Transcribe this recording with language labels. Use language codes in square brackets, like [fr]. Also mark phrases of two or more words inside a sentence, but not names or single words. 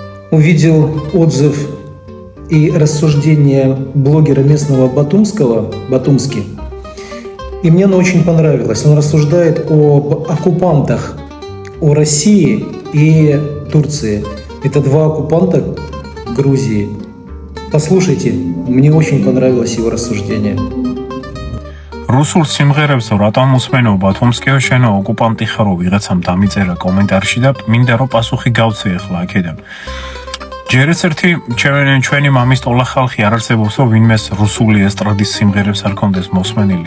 [ru] увидел отзыв и рассуждение блогера местного Батумски, и мне оно очень понравилось. Он рассуждает об оккупантах, о России и Турции. Это два оккупанта Грузии. Послушайте, мне очень понравилось его рассуждение. [ka] რუსულ სიმღერებს რატომ უსმენო ბათუმსკიო შენო ოკუპანტი ხარო ვიღაცამ დამიწერა კომენტარში და მინდა რომ პასუხი გავცე ახლა აქედან. ჯერ ერთი ჩვენი მამის ტოლა ხალხი არ არსებობს რომ ვინმეს რუსული ესტრადის სიმღერებს არ კონდეს მოსმენილი.